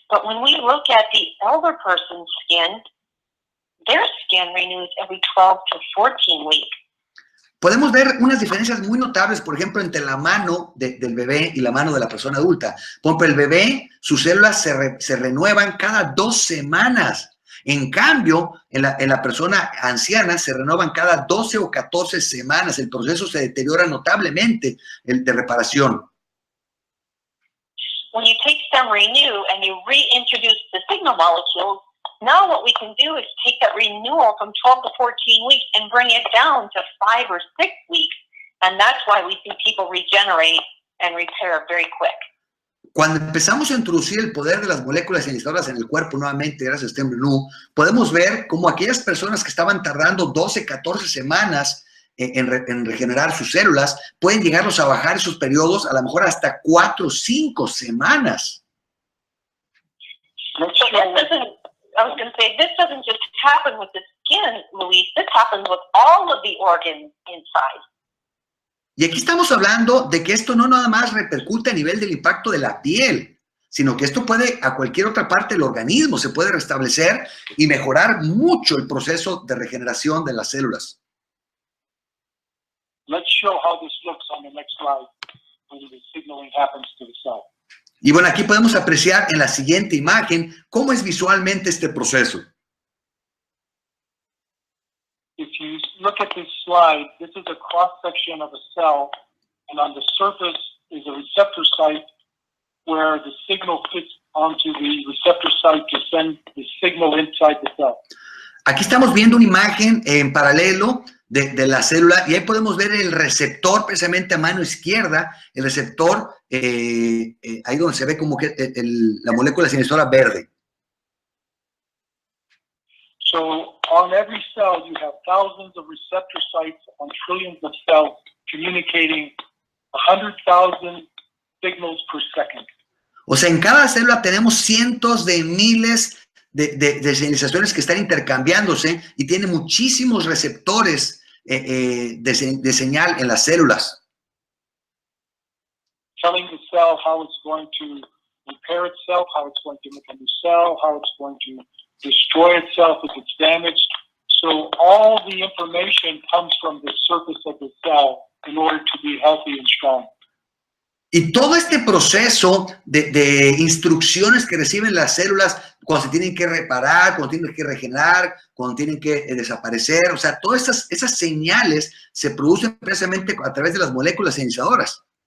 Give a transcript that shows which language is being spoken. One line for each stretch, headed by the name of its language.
English: But when we look at the elder person's skin, their skin renews every 12 to 14 weeks.
Spanish: Podemos ver unas diferencias muy notables, por ejemplo, entre la mano del bebé y la mano de la persona adulta. Por ejemplo, el bebé, sus células se renuevan cada 2 semanas. En cambio, en la persona anciana se renuevan cada 12 o 14 semanas. El proceso se deteriora notablemente de reparación.
English: When you take Stemrenu and you reintroduce the signal molecules, now what we can do is take that renewal from 12 to 14 weeks and bring it down to 5 or 6 weeks. And that's why we see people regenerate and repair very quick.
Spanish: Cuando empezamos a introducir el poder de las moléculas iniciadoras en el cuerpo nuevamente, gracias a Stemrenu, podemos ver cómo aquellas personas que estaban tardando 12, 14 semanas en regenerar sus células, pueden llegarlos a bajar esos periodos a lo mejor hasta 4 o 5 semanas.
English: So I was going to say, this doesn't just happen with the skin, Luis. This happens with all of the organs inside.
Spanish: Y aquí estamos hablando de que esto no nada más repercute a nivel del impacto de la piel, sino que esto puede a cualquier otra parte del organismo, se puede restablecer y mejorar mucho el proceso de regeneración de las células.
English: Let's show how this looks on the next slide when the signaling happens to the cell.
Spanish: Y bueno, aquí podemos apreciar en la siguiente imagen cómo es visualmente este proceso.
English: If you look at this slide, this is a cross-section of a cell, and on the surface is a receptor site where the signal fits onto the receptor site to send the signal inside the cell.
Spanish: Aquí estamos viendo una imagen en paralelo de la célula y ahí podemos ver el receptor precisamente a mano izquierda, el receptor ahí donde se ve como que la molécula sinestora verde.
English: So on every cell you have thousands of receptor sites on trillions of cells communicating 100,000 signals per second.
Spanish: O sea, en cada célula tenemos cientos de miles de señalizaciones que están intercambiándose y tiene muchísimos receptores de señal en las células.
English: Telling the cell how it's going to repair itself, how it's going to make a new cell, how it's going to destroy itself if it's damaged. So all the information comes from the surface of the cell in order to be healthy and strong.
Spanish: Y todo este proceso de instrucciones que reciben las células cuando se tienen que reparar, cuando tienen que regenerar, cuando tienen que desaparecer, o sea, todas esas señales se producen precisamente a través de las moléculas iniciadoras.